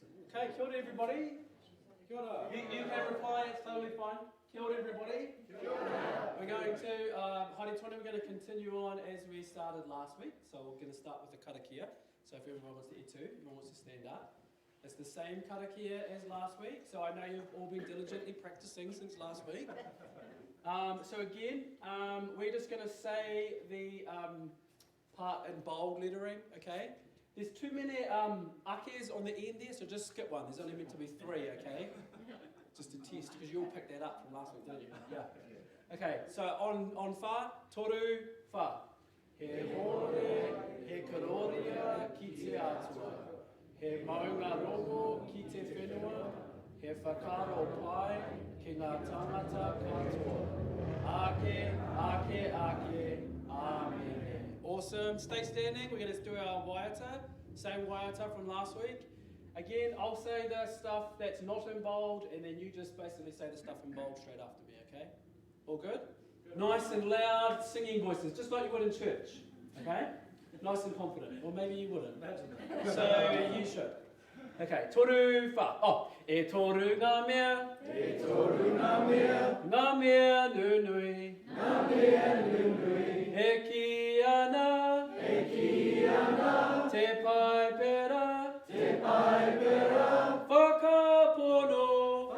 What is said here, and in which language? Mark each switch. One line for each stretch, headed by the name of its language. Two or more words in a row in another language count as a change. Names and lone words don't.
Māori: Okay, kia ora everybody. Kia ora.
English: You can reply, it's totally fine.
Māori: Kia ora everybody. Kia ora.
English: We're going to,
Māori: Haere Tonu,
English: we're going to continue on as we started last week. So we're going to start with the karakia. So if everyone wants to eat too, everyone wants to stand up. It's the same karakia as last week. So I know you've all been diligently practicing since last week. So again, we're just going to say the part in bold lettering, okay? There's too many akes on the end there, so just skip one. There's only meant to be 3, okay? Just a test, because you all picked that up from last week, didn't you? Yeah. Okay, so on fa,
Māori: toru, fa. He hore, he karoria, ki te atua. He maunga rongo, ki te whenua. He whakaro pai, ki ngā tangata katoa. Ake, ake, ake,
English: amen. Awesome. Stay standing. We're going to do our waiata. Same waiata from last week. Again, I'll say the stuff that's not in bold, and then you just basically say the stuff in bold straight after me, okay? All good? Nice and loud singing voices, just like you would in church, okay? Nice and confident. Or maybe you wouldn't. So you should.
Māori: Okay, toru fa. Oh, e toru ngā mea. E toru ngā mea. Ngā mea nunui. Ngā mea nunui. E ki ana. E ki ana. Te pai pera. Te pai pera. Whakapono.